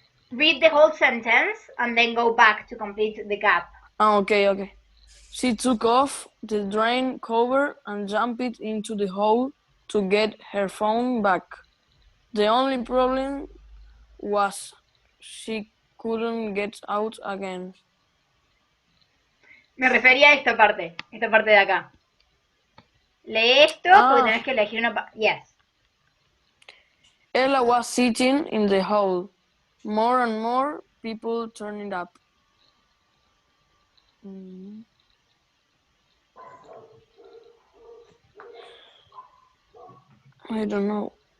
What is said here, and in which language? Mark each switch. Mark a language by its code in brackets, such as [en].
[en] Read the whole sentence and then go back to complete the gap. Okay. She took off the drain cover and jumped into the hole to get her phone back. The only problem was she couldn't get out again. [es] Me refería a esta parte de acá. Lee esto porque tenés que elegir una. [en] Yes. [es] Ella [en] was sitting in the hole. More and more people turned up. I don't know.